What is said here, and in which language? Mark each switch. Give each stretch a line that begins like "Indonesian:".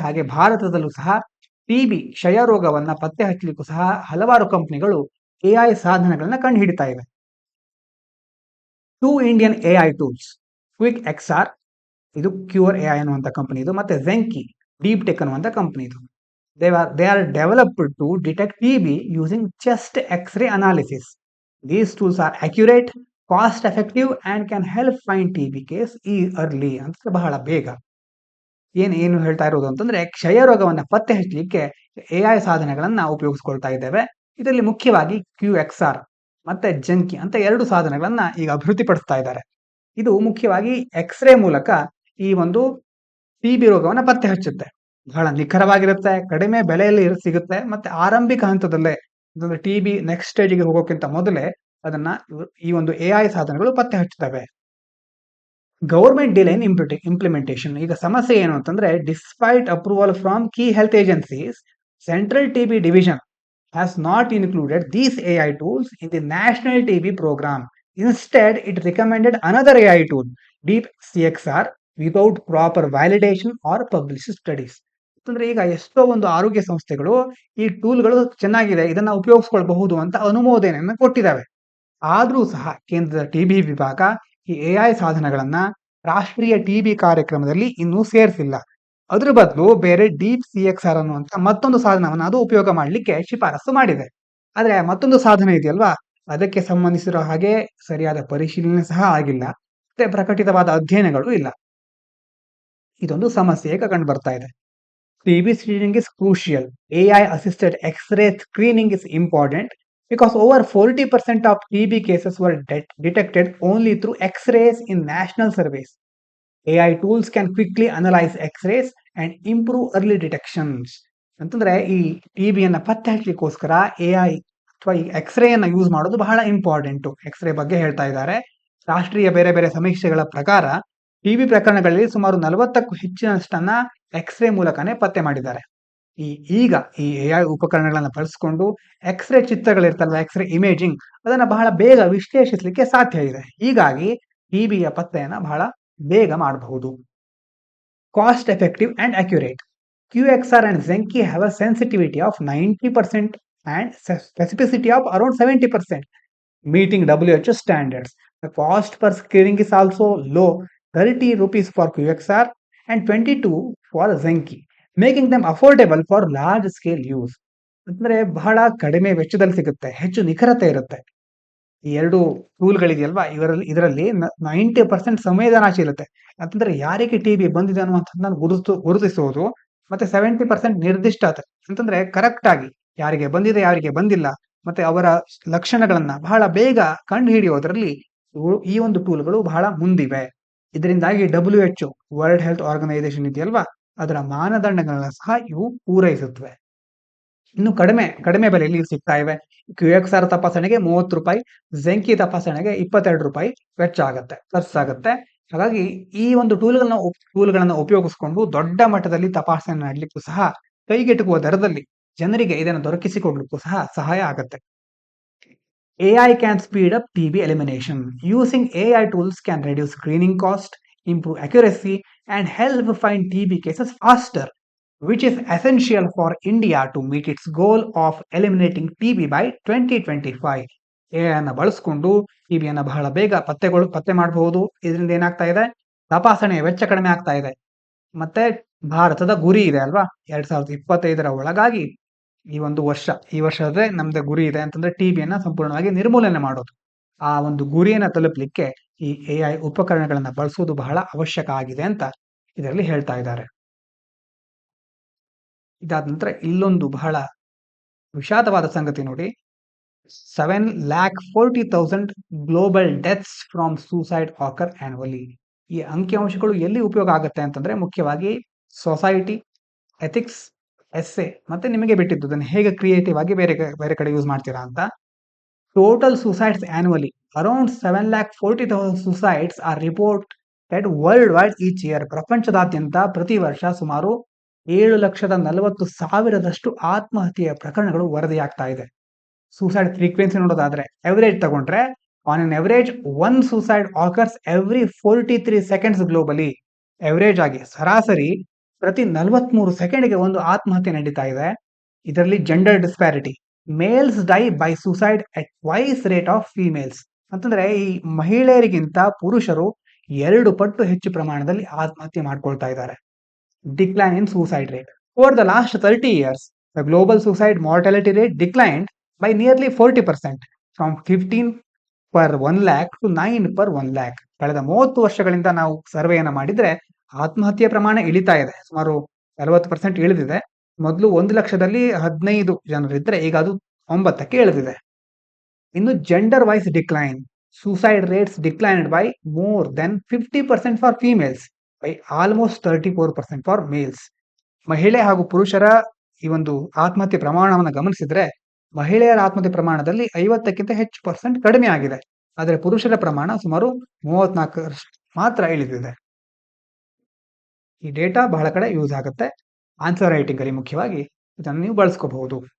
Kannada: ಹಾಗೆ ಭಾರತದಲ್ಲೂ ಸಹ TB ಕ್ಷಯ ರೋಗವನ್ನ ಪತ್ತೆ ಹಚ್ಚಲಿಕ್ಕೂ ಸಹ ಹಲವಾರು ಕಂಪನಿಗಳು AI ಸಾಧನಗಳನ್ನ ಕಂಡು ಹಿಡಿತಾ ಇವೆ. 2 Indian AI tools, quick XR, ಇದು ಕ್ಯೂರ್ AI ಅನ್ನುವಂಥ ಕಂಪನಿ ಇದು, ಮತ್ತೆ ಝೆಂಕಿ ಡೀಪ್ ಟೆಕ್ ಅನ್ನುವಂಥ ಕಂಪನಿ ಇದು.
English: They are developed to detect TB using chest X-ray analysis. These tools are accurate, cost effective and can help find TB case early.
Kannada: ಅಂತ ಬಹಳ ಬೇಗ. ಏನು ಹೇಳ್ತಾ ಇರೋದು ಅಂತಂದ್ರೆ, ಕ್ಷಯ ರೋಗವನ್ನ ಪತ್ತೆ ಹಚ್ಚಲಿಕ್ಕೆ AI ಸಾಧನಗಳನ್ನ ಉಪಯೋಗಿಸ್ಕೊಳ್ತಾ ಇದ್ದೇವೆ. ಇದರಲ್ಲಿ ಮುಖ್ಯವಾಗಿ QXR ಮತ್ತೆ ಜಂಕಿ ಅಂತ 2 ಸಾಧನಗಳನ್ನ ಈಗ ಅಭಿವೃದ್ಧಿಪಡಿಸ್ತಾ ಇದ್ದಾರೆ. ಇದು ಮುಖ್ಯವಾಗಿ ಎಕ್ಸ್‌ರೇ ಮೂಲಕ ಈ ಒಂದು ಟಿಬಿ ರೋಗವನ್ನ ಪತ್ತೆ ಹಚ್ಚುತ್ತೆ. ಬಹಳ ನಿಖರವಾಗಿರುತ್ತೆ, ಕಡಿಮೆ ಬೆಲೆಯಲ್ಲಿ ಸಿಗುತ್ತೆ ಮತ್ತೆ ಆರಂಭಿಕ ಹಂತದಲ್ಲೇ ಅಂದ್ರೆ ಟಿಬಿ ನೆಕ್ಸ್ಟ್ ಸ್ಟೇಜ್‌ಗೆ ಹೋಗೋಕ್ಕಿಂತ ಮೊದಲೇ ಅದನ್ನ ಈ ಒಂದು ಎಐ ಸಾಧನಗಳು ಪತ್ತೆ ಹಚ್ಚುತ್ತವೆ.
English: Government delay in implementation.
Kannada: ಈಗ ಸಮಸ್ಯೆ ಏನು ಅಂತಂದ್ರೆ
English: Despite approval from key health agencies, central TB division has not included these AI tools in the national TB program. Instead, it recommended another AI tool, Deep CXR, without proper validation or published studies.
Kannada: ಅಂತಂದ್ರೆ ಈಗ ಎಷ್ಟೋ ಒಂದು ಆರೋಗ್ಯ ಸಂಸ್ಥೆಗಳು ಈ ಟೂಲ್ಗಳು ಚೆನ್ನಾಗಿದೆ, ಇದನ್ನ ಉಪಯೋಗಿಸ್ಕೊಳ್ಬಹುದು ಅಂತ ಅನುಮೋದನೆಯನ್ನ ಕೊಟ್ಟಿದ್ದಾವೆ. ಆದ್ರೂ ಸಹ ಕೇಂದ್ರದ ಟಿಬಿ ವಿಭಾಗ ಈ ಎಐ ಸಾಧನಗಳನ್ನ ರಾಷ್ಟ್ರೀಯ ಟಿಬಿ ಕಾರ್ಯಕ್ರಮದಲ್ಲಿ ಇನ್ನೂ ಸೇರಿಸಿಲ್ಲ. ಅದ್ರ ಬದಲು ಬೇರೆ ಡೀಪ್ ಸಿಎಕ್ಸ್ಆರ್ ಅನ್ನುವಂತ ಮತ್ತೊಂದು ಸಾಧನವನ್ನು ಅದು ಉಪಯೋಗ ಮಾಡಲಿಕ್ಕೆ ಶಿಫಾರಸು ಮಾಡಿದೆ. ಆದ್ರೆ ಮತ್ತೊಂದು ಸಾಧನ ಇದೆಯಲ್ವಾ, ಅದಕ್ಕೆ ಸಂಬಂಧಿಸಿರೋ ಹಾಗೆ ಸರಿಯಾದ ಪರಿಶೀಲನೆ ಸಹ ಆಗಿಲ್ಲ, ಮತ್ತೆ ಪ್ರಕಟಿತವಾದ ಅಧ್ಯಯನಗಳು ಇಲ್ಲ. ಇದೊಂದು ಸಮಸ್ಯೆ ಈಗ ಕಂಡು ಬರ್ತಾ ಇದೆ.
English: TB screening is crucial. AI assisted X-ray screening is important because over 40% of TB cases were detected only through X-rays in national surveys. AI tools can quickly analyze X-rays and improve early detections.
Kannada: ಅಂತಂದ್ರೆ ಈ ಟಿಬಿಯನ್ನ ಪತ್ತೆ ಹಚ್ಚಲಿಕ್ಕೋಸ್ಕರ AI ಅಥವಾ ಈ x ray ಅನ್ನ use ಮಾಡೋದು ಬಹಳ important. X ray ಬಗ್ಗೆ ಹೇಳ್ತಾ ಇದ್ದಾರೆ. ರಾಷ್ಟ್ರೀಯ ಬೇರೆ ಬೇರೆ ಸಮೀಕ್ಷೆಗಳ ಪ್ರಕಾರ ಟಿಬಿ ಪ್ರಕರಣಗಳಲ್ಲಿ ಸುಮಾರು 40ಕ್ಕೂ ಹೆಚ್ಚಿನಷ್ಟನ್ನ ಎಕ್ಸ್ರೇ ಮೂಲಕನೇ ಪತ್ತೆ ಮಾಡಿದ್ದಾರೆ. ಈಗ ಈ ಎಐ ಉಪಕರಣಗಳನ್ನ ಬಳಸಿಕೊಂಡು ಎಕ್ಸ್ರೇ ಚಿತ್ರಗಳಿರ್ತಲ್ವ, ಎಕ್ಸ್ರೇ ಇಮೇಜಿಂಗ್, ಅದನ್ನ ಬಹಳ ಬೇಗ ವಿಶ್ಲೇಷಿಸಲಿಕ್ಕೆ ಸಾಧ್ಯ ಇದೆ. ಹೀಗಾಗಿ ಟಿಬಿಯ ಪತ್ತೆಯನ್ನ ಬಹಳ ಬೇಗ ಮಾಡಬಹುದು.
English: Cost effective and accurate. QXR and Zenki have a sensitivity of 90% and specificity of around 70%, meeting WHO standards. The cost per screening is also low, 30 rupees for QXR and 22 for Zenki, making them affordable for large scale use.
Kannada: ಅಂದ್ರೆ ಬಹಳ ಕಡಿಮೆ ವೆಚ್ಚದಲ್ಲಿ ಸಿಗುತ್ತೆ, ಹೆಚ್ಚು ನಿಖರತೆ ಇರುತ್ತೆ. ಈ ಎರಡು ಟೂಲ್ಗಳಿದೆಯಲ್ವಾ, ಇದರಲ್ಲಿ 90% ಸಂವೇದನಾಶೀಲತೆ, ಅಂತಂದ್ರೆ ಯಾರಿಗೆ ಟಿಬಿ ಬಂದಿದೆ ಅನ್ನುವಂಥದ್ದನ್ನ ಗುರುತಿಸುವುದು, ಮತ್ತೆ 70% ನಿರ್ದಿಷ್ಟತೆ, ಅಂತಂದ್ರೆ ಕರೆಕ್ಟ್ ಆಗಿ ಯಾರಿಗೆ ಬಂದಿದೆ ಯಾರಿಗೆ ಬಂದಿಲ್ಲ ಮತ್ತೆ ಅವರ ಲಕ್ಷಣಗಳನ್ನ ಬಹಳ ಬೇಗ ಕಂಡು ಹಿಡಿಯೋದ್ರಲ್ಲಿ ಈ ಒಂದು ಟೂಲ್ಗಳು ಬಹಳ ಮುಂದಿವೆ. ಇದರಿಂದಾಗಿ WHO, ವರ್ಲ್ಡ್ ಹೆಲ್ತ್ ಆರ್ಗನೈಸೇಷನ್ ಇದೆಯಲ್ವಾ, ಅದರ ಮಾನದಂಡಗಳನ್ನ ಸಹ ಇವು ಪೂರೈಸುತ್ತವೆ. ಇನ್ನು ಕಡಿಮೆ ಬೆಲೆಯಲ್ಲಿ ಸಿಗ್ತಾ ಇವೆ. QXR ತಪಾಸಣೆಗೆ 30 ರೂಪಾಯಿ, ಝೆಂಕಿ ತಪಾಸಣೆಗೆ 22 ರೂಪಾಯಿ ವೆಚ್ಚ ಆಗುತ್ತೆ, ಖರ್ಚಾಗುತ್ತೆ. ಹಾಗಾಗಿ ಈ ಒಂದು ಟೂಲ್ಗಳನ್ನ ಉಪಯೋಗಿಸಿಕೊಂಡು ದೊಡ್ಡ ಮಟ್ಟದಲ್ಲಿ ತಪಾಸಣೆ ಮಾಡಲಿಕ್ಕೂ ಸಹ ಕೈಗೆಟುಕುವ ದರದಲ್ಲಿ ಜನರಿಗೆ ಇದನ್ನು ದೊರಕಿಸಿಕೊಡ್ಲಿಕ್ಕೂ ಸಹ ಸಹಾಯ ಆಗುತ್ತೆ.
English: AI can speed up TB elimination. Using AI tools can reduce screening cost, improve accuracy, and help find TB cases faster, which is essential for India to meet its goal of eliminating TB by 2025.
Kannada: AI ಅನ್ನ ಬಳಸಿಕೊಂಡು ಟಿಬಿಯನ್ನ ಬಹಳ ಬೇಗ ಪತ್ತೆ ಮಾಡಬಹುದು. ಇದರಿಂದ ಏನಾಗ್ತಾ ಇದೆ, ತಪಾಸಣೆಯ ವೆಚ್ಚ ಕಡಿಮೆ ಆಗ್ತಾ ಇದೆ. ಮತ್ತೆ ಭಾರತದ ಗುರಿ ಇದೆ ಅಲ್ವಾ, 2025ರ ಒಳಗಾಗಿ ಈ ವರ್ಷದ ನಮ್ದು ಗುರಿ ಇದೆ ಅಂತಂದ್ರೆ ಟಿಬಿಯನ್ನ ಸಂಪೂರ್ಣವಾಗಿ ನಿರ್ಮೂಲನೆ ಮಾಡೋದು. ಆ ಒಂದು ಗುರಿಯನ್ನ ತಲುಪಲಿಕ್ಕೆ ಈ ಎಐ ಉಪಕರಣಗಳನ್ನ ಬಳಸುವುದು ಬಹಳ ಅವಶ್ಯಕ ಆಗಿದೆ ಅಂತ ಇದರಲ್ಲಿ ಹೇಳ್ತಾ ಇದ್ದಾರೆ. ಇದಾದ ನಂತರ ಇಲ್ಲೊಂದು ಬಹಳ ವಿಷಾದವಾದ ಸಂಗತಿ ನೋಡಿ, 7,40,000
English: Global deaths from suicide occur annually.
Kannada: ಈ ಅಂಕಿಅಂಶಗಳು ಎಲ್ಲಿ ಉಪಯೋಗ ಆಗುತ್ತೆ ಅಂತಂದ್ರೆ ಮುಖ್ಯವಾಗಿ ಸೊಸೈಟಿ, ಎಥಿಕ್ಸ್, ಎಸ್ಸೆ, ಮತ್ತೆ ನಿಮಗೆ ಬಿಟ್ಟಿದ್ದು ಅದನ್ನು ಹೇಗೆ ಕ್ರಿಯೇಟಿವ್ ಆಗಿ ಬೇರೆ ಕಡೆ ಯೂಸ್ ಮಾಡ್ತೀರಾ ಅಂತ.
English: Total suicides annually around 7,40,000 suicides are reported worldwide each year.
Kannada: ಪ್ರಪಂಚದಾದ್ಯಂತ ಪ್ರತಿ ವರ್ಷ ಸುಮಾರು 7,40,000 ಆತ್ಮಹತ್ಯೆಯ ಪ್ರಕರಣಗಳು ವರದಿಯಾಗ್ತಾ ಇದೆ.
English: suicide frequency
Kannada: ನೋಡೋದಾದ್ರೆ ಎವರೇಜ್ ತಗೊಂಡ್ರೆ,
English: On an average 1 suicide occurs every 43 seconds globally.
Kannada: Average ಆಗಿ ಸರಾಸರಿ ಪ್ರತಿ 43 ಸೆಕೆಂಡ್ಗೆ ಒಂದು ಆತ್ಮಹತ್ಯೆ ನಡೀತಾ ಇದೆ. ಇದರಲ್ಲಿ
English: gender disparity, males die by suicide at twice rate of females,
Kannada: ಅಂತಂದ್ರೆ ಈ ಮಹಿಳೆಯರಿಗಿಂತ ಪುರುಷರು 2 ಪಟ್ಟು ಹೆಚ್ಚು ಪ್ರಮಾಣದಲ್ಲಿ ಆತ್ಮಹತ್ಯೆ ಮಾಡ್ಕೊಳ್ತಾ ಇದ್ದಾರೆ.
English: Decline in suicide rate over the last 30 years, the global suicide mortality rate declined by nearly 40%, from 15 per 1 lakh to 9 per 1 lakh.
Kannada: ಕಳೆದ 30 ವರ್ಷಗಳಿಂದ ನಾವು ಸರ್ವೆಯನ್ನ ಮಾಡಿದ್ರೆ ಆತ್ಮಹತ್ಯೆ ಪ್ರಮಾಣ ಇಳಿತಾ ಇದೆ, ಸುಮಾರು 40% ಇಳಿದಿದೆ. ಮೊದಲು 1 ಲಕ್ಷದಲ್ಲಿ 15 ಜನರಿದ್ರೆ ಈಗ ಅದು 9ಕ್ಕೆ ಇಳಿದಿದೆ.
English: ಇನ್ನು gender wise decline, suicide rates declined by more than 50% for females, by almost 34% for males.
Kannada: ಮಹಿಳೆ ಹಾಗೂ ಪುರುಷರ ಈ ಒಂದು ಆತ್ಮಹತ್ಯೆ ಪ್ರಮಾಣವನ್ನು ಗಮನಿಸಿದ್ರೆ ಮಹಿಳೆಯರ ಆತ್ಮಹತ್ಯೆ ಪ್ರಮಾಣದಲ್ಲಿ 50ಕ್ಕಿಂತ ಹೆಚ್ಚು ಪರ್ಸೆಂಟ್ ಕಡಿಮೆ ಆಗಿದೆ. ಆದರೆ ಪುರುಷರ ಪ್ರಮಾಣ ಸುಮಾರು 34 ಮಾತ್ರ ಇಳಿದಿದೆ. ಈ ಡೇಟಾ ಬಹಳ ಕಡೆ ಯೂಸ್ ಆಗುತ್ತೆ. ಆನ್ಸರ್ ರೈಟಿಂಗ್ ಅಲ್ಲಿ ಮುಖ್ಯವಾಗಿ ಇದನ್ನು ನೀವು ಬಳಸ್ಕೋಬಹುದು.